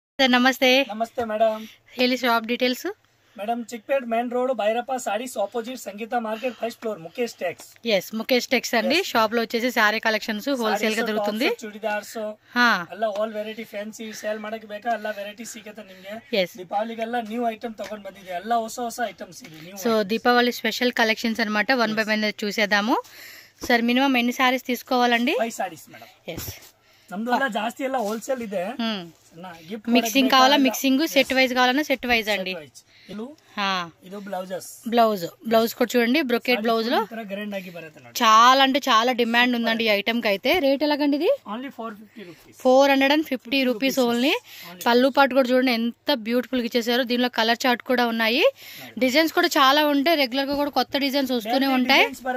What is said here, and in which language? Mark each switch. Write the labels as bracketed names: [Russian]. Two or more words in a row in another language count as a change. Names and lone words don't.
[Hindi] सर नमस्ते नमस्ते मैडम [English] Heli shop details Madam Chickpet Main Road Bhairappa Sarees opposite Sangeetha Market first floor Mukesh Tex [Telugu] ఎస్ ముఖేష్ టెక్స్ అండి షాప్ లో వచ్చేసి [English] saree collections wholesale [Telugu] గా దొరుకుతుంది [Kannada] ಚೂಡಿದಾರ್ಸ್ ಎಲ್ಲ [English] all variety fancy [Kannada] ಸೇಲ್ ಮಾಡಕ್ಕೆ ಬೇಕಾ ಎಲ್ಲ ವೆರೈಟಿ ಸಿಗುತ್ತೆ ನಿಮಗೆ ದೀಪಾವಳಿಗೆಲ್ಲ [English] new item [Kannada] ತಗೊಂಡ್ ಬಂದಿದೆ ಎಲ್ಲ ಹೊಸ ಹೊಸ ಐಟಮ್ಸ್ ಇದೆ ನ್ಯೂ [Telugu] సో దీపావళి [English] special collections [Telugu] అన్నమాట 1 బై 1 చూసేద్దాము సార్ మినిమం ఎన్ని సారీస్ తీసుకోవాలండి [English] 5 sarees madam [Telugu] ఎస్ [Kannada] ನಮ್ದುಲಾ ಜಾಸ್ತಿ ಎಲ್ಲ ಹೋಲ್ಸೇಲ್ ಇದೆ [Telugu] మిక్సింగ్ కావాలా [English] mixing set wise [Telugu] కావాలన్నా [English] set wise [Telugu] అండి [Kannada] ಇದು ಬ್ಲೌಸಸ್ [Telugu] బ్లౌజ్ కూడా చూడండి [English] brocade blouse [Telugu] లో [Kannada] ಗ್ರಾಂಡ್ ಆಗಿ ಬರುತ್ತೆ ನೋಡಿ [Telugu] చాలా అంటే చాలా డిమాండ్ ఉందండి ఈ ఐటమ్ కి అయితే రేట్ ఎలాగండి ఇది [English] only 450 rupees 450 rupees only [Telugu] పళ్ళు పాటు కూడా చూడండి ఎంత బ్యూటిఫుల్ గా ఇచ్చేసారు దీనిలో [English] colour chart [Telugu] కూడా ఉన్నాయి డిజైన్స్ కూడా చాలా ఉంటాయి రెగ్యులర్ గా కూడా కొత్త డిజైన్స్ వస్తూనే ఉంటాయి